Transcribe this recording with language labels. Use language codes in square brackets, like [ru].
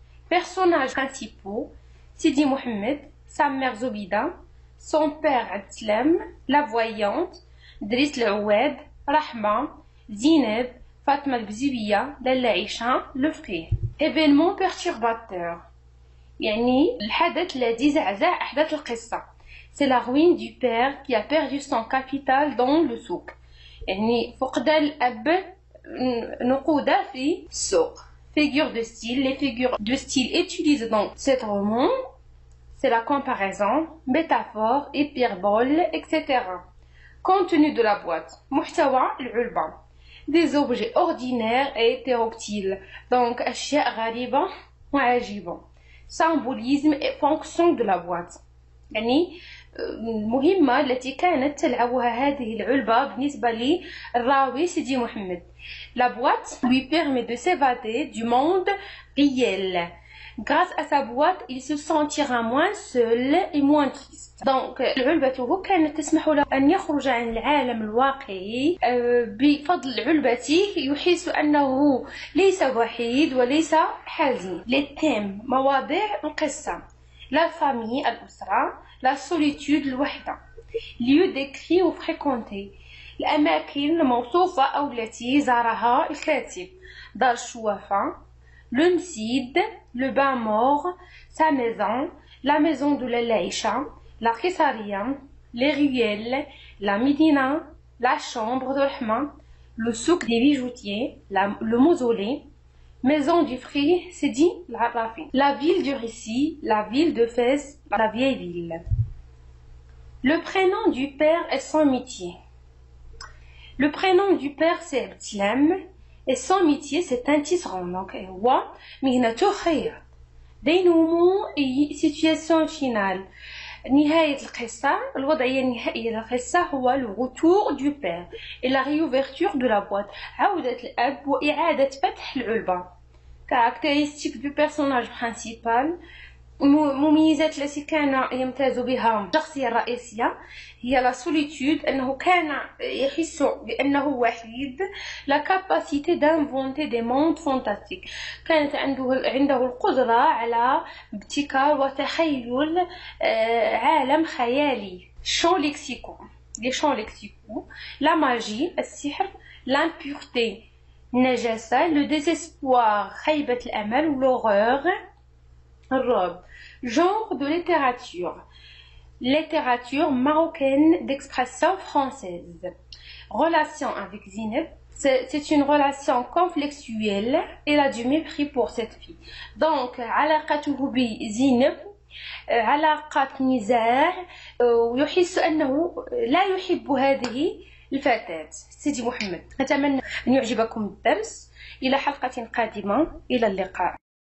[fr] Personnages principaux, Sidi Mohamed, sa mère Zobida, son père Abdeslam, la voyante, Driss L'Oued, Rahma, Zineb, Fatma Al-Bzibiya, Lalla Aïcha, le frère. Événement perturbateur. [ar] يعني الحدث الذي زعزع أحداث القصة. [fr] C'est la ruine du père qui a perdu son capital dans le souk. [ar] يعني فقدان الأب نقوده في السوق. [fr] Figures de style. Les figures de style utilisées dans cet roman, c'est la comparaison, métaphore, hyperbole, etc. Contenu de la boîte. [ar] محتوى العلبة. [fr] Des objets ordinaires et hétéroctiles. [ar] Donc, أشياء غريبة وعجيبة. [fr] Symbolisme et fonction de la boîte. [ar] يعني المهمة التي كانت تلعبها هذه العلبة بالنسبة للراوي سيدي محمد. [fr] La boîte lui permet de s'évader du monde réel. Grâce à sa boîte, il se sentira moins seul et moins triste. [ar] Donc, علبته كانت تسمح له أن يخرج عن العالم الواقعي. بفضل علبته يحس أنه ليس وحيد وليس حزين. [fr] Les thèmes [ar] مواضيع القصة. [fr] La famille [ar] الأسرة. [fr] La solitude [ar] الوحدة. [fr] Lieu décrit ou fréquenté. [ar] الأماكن الموصوفة أو التي زارها الكاتب. دار الشوافة. [fr] Le Msid, le bain mort, sa maison, la maison de l'Aïcha, la Khisaria, les ruelles, la Médina, la chambre de Rahma, le souk des bijoutiers, le mausolée, maison du frère Sidi l'Arrafi, la ville du récit, la ville de Fès, la vieille ville. Le prénom du père et son métier. Le prénom du père c'est Abdeslam. Et son métier, c'est un tisserand. [ar] Donc, هو مهنته خياط. [fr] dénouement et situation finale. [ar] نهاية القصة الوضعية النهائية للقصة هو [fr] le retour du père et la réouverture de la boîte. [ar] عودة الأب وإعادة فتح العلبة. [fr] Caractéristiques du personnage principal. [ar] مميزات التي كان يمتاز بها الشخصية الرئيسية هي [fr] la solitude [ar] أنه كان يحس بأنه وحيد. [fr] la capacité d'inventer des mondes fantastiques [ar] كانت عنده القدرة على ابتكار وتخيل عالم خيالي. [fr] champs lexicaux. les champs lexicaux. la magie [ar] السحر. [fr] l'impureté [ar] النجاسة, [fr] le désespoir, [ar] خيبة الأمل, [fr] ou l'horreur, [ar] الرعب. [fr] Genre de littérature. Littérature marocaine d'expression française. Relation avec Zineb. C'est une relation conflictuelle. Il a du mépris pour cette fille. [ar] Donc, علاقته بزينب علاقة نزاع, ويحس أنه لا يحب هذه الفتاة. سيدي محمد، أتمنى أن يعجبكم الدرس. إلى حلقة قادمة، إلى اللقاء.